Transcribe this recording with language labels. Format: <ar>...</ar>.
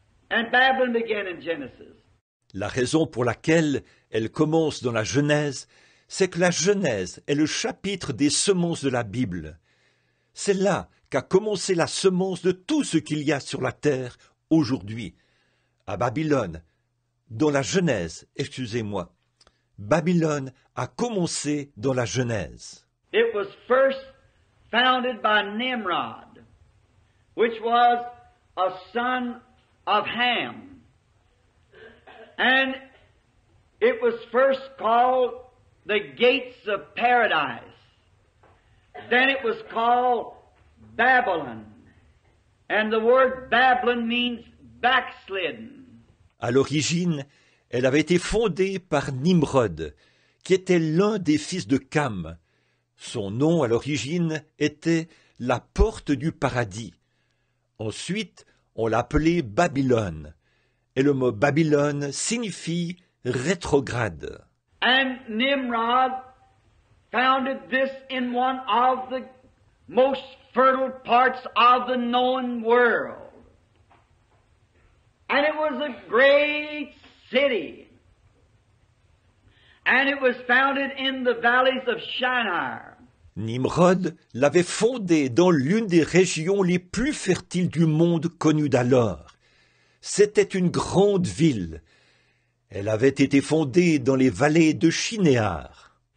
<en>And Babylon began in Genesis.</en> <fr>La raison pour laquelle elle commence dans la Genèse, c'est que la Genèse est le chapitre des semences de la Bible. C'est là qu'a commencé la semence de tout ce qu'il y a sur la terre aujourd'hui. À Babylone, dans la Genèse, excusez-moi, Babylone a commencé dans la Genèse.</fr> <en>It was first founded by Nimrod, which was a son of Ham. And it was first called the gates of paradise. Then it was called Babylon. And the word Babylon means backslidden.</en> <fr>À l'origine, elle avait été fondée par Nimrod, qui était l'un des fils de Cam. Son nom à l'origine était la porte du paradis. Ensuite, on l'appelait Babylone. Et le mot Babylone signifie rétrograde.</fr> <en>And Nimrod founded this in one of the most fertile parts of the known world. And it was a great city. And it was founded in the valleys of Shinar.</en> <fr>Nimrod l'avait fondée dans l'une des régions les plus fertiles du monde connu d'alors. C'était une grande ville. Elle avait été fondée dans les vallées de Shinéar.</fr>